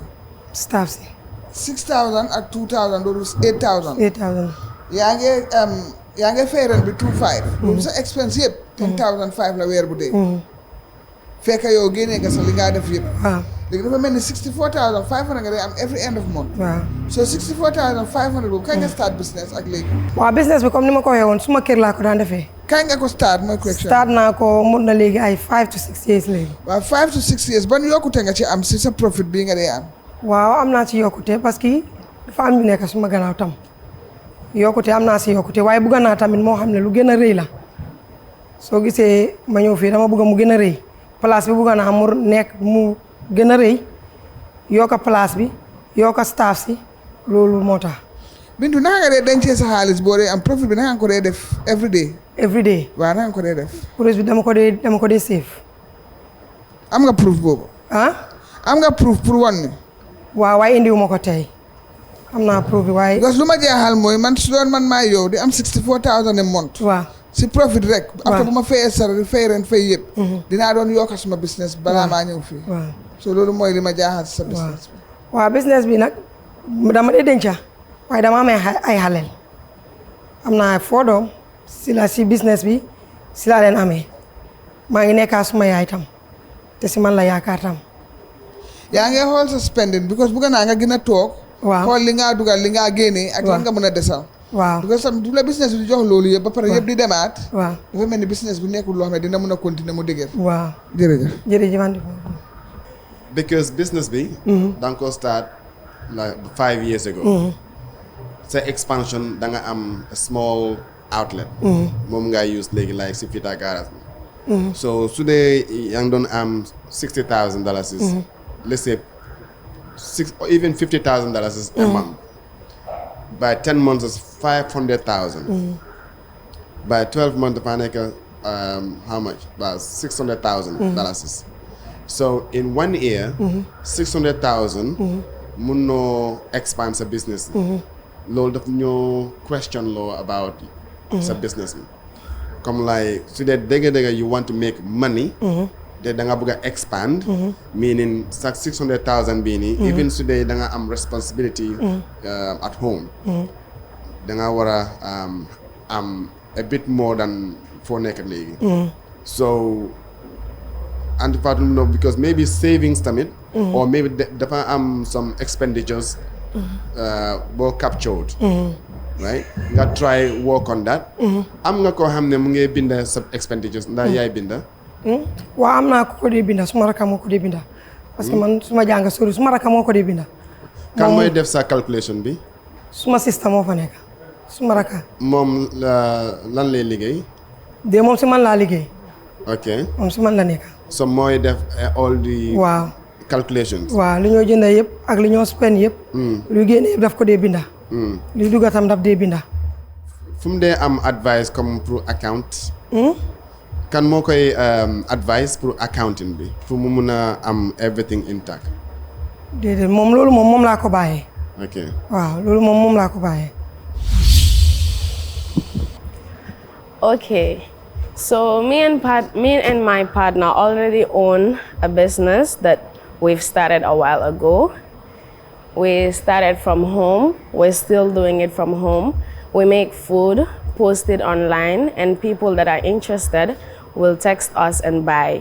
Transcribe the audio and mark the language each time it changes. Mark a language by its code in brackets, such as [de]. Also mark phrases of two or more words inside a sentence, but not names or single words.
[wo] staff si. 6000 ak 2000 loolu 8000. 8000. yaa ngi fay ren bi 25. loolu sa expense yëpp. 10005 la weer bu dee. fekk yow génnee nga sax li ngaa def yëpp. waaw léegi dafa mel ni 64500 nga day am [en] every end of month. [wo] waaw so 64500 boobu kañ nga [en] start business [wo] ak léegi. waaw business bi comme ni ma ko waxee woon suma kër laa ko daan defee. kañ nga ko start mooy question. start naa ko mun na léegi ay [en] 5 to 6 years [wo] léegi. waaw [en] 5 to 6 years [wo] ban yokkute nga ci am si sa profit bii nga dee am. waaw am naa ci yokkute [fr] parce que [wo] dafa am ñu nekk suma gannaaw tam yokkute am naa si yokkute waaye bëgg naa tamit moo xam ne lu gën a rëy la soo gisee ma ñëw fii dama bëgg mu gën a rëy place bi bëgg naa mu nekk mu gën a rëy yokka place bi yokka staff si loolu moo tax. Bintu naka nga dee dencee sa xaalis boo dee am profit bi naka nga ko dee def [en] every day. every day. [wo] waaw naka nga ko dee def. profit bi dama ko dee save. am nga proof boobu. am nga proof pour wan ni. waaw waaye indiwuma ko tey am naa proof bi waaye. [fr] parce que [wo] lu ma jaaxal mooy man su doon man maa yow di am 64000 [en] a month. [wo] waaw si profit rek. waaw après bu ma fayee salary fay ren fay yëpp. dinaa doon yokk suma business balaa maa ñëw fii. waaw so loolu mooy li ma jaaxal si sa business bi. waaw business bi nag dama dee denca waaye dama amee ay xaleel am naa 4 doom si business bi si laa leen amee maa ngi nekkaa suma yaay tam te si man la yaakaar tam. yaa ngi xool sa spending because bëgg naa nga gën a toog. waaw xool li ngaa dugal li ngaa génnee. ak lan nga mën a desal. waaw because tam du la business bi di jox loolu yëpp ba pare yëpp di demaat. waaw dafa mel ni business bi nekkul loo xam ne dina mën a continuer mu dëgër. waaw jërëjëf. [en] because business bi. [wo] da nga ko [en] start like 5 years ago. [wo] sa expansion da nga am [en] a small outlet. [wo] Moom nga use léegi like si Fita garage bi. [en] So [wo] su dee yaa ngi doon am [en] $60,000 is let's say or even $50,000 is a month. By 10 months is 500,000. By 12 months [wo] dafa nekk [en] how much? About $600,000. So in 1 year, 600,000 [wo] mun noo expand sa business. Loolu daf ñoo question law about sa business. [en] Comme like [wo] su dee dëgg-dëgg [en] you want to make money. [wo] Te da nga bëgg a expand. Meaning sa 600,000 bii nii. Even su dee da nga am responsibility [en] at home. [wo] Da nga war a am [en] a bit more than [wo] foo nekk léegi. [en] So and no, because maybe savings tamit. Or maybe [wo] dafa am [en] some expenditures boo captured. Right? Nga try work on that. [wo] Am nga koo xam ne mu ngi binda sa expenditures ndax yaay binda. Waaw am naa ko dee binda suma rakk moo ko dee binda [fr] parce que [wo] man suma jàng sori suma rakk moo ko dee binda. Kan mooy def sa calculation bi. Suma système moo fa nekk suma rakk. Moom lan lay liggéey. de moom si man laa liggéey. Ok. moom si man la nekk. So mooy def [en] all the. [wo] waaw. calculations. waaw li ñoo jënd yëpp ak li ñoo spend yëpp. lu génne yëpp daf ko dee binda. li dugga tam daf dee binda. fu mu dee am advice [fr] comme pour [wo] account. kan moo koy advice pour accounting bi pour mu mun a am everything intact. déedéet moom loolu moom laa ko bàyyee. ok waaw loolu moom laa ko bàyyee. [en] Okay, so me and my partner already own a business that we've started a while ago. We started from home. We're still doing it from home. We make food, post it online, and people that are interested will text us and buy.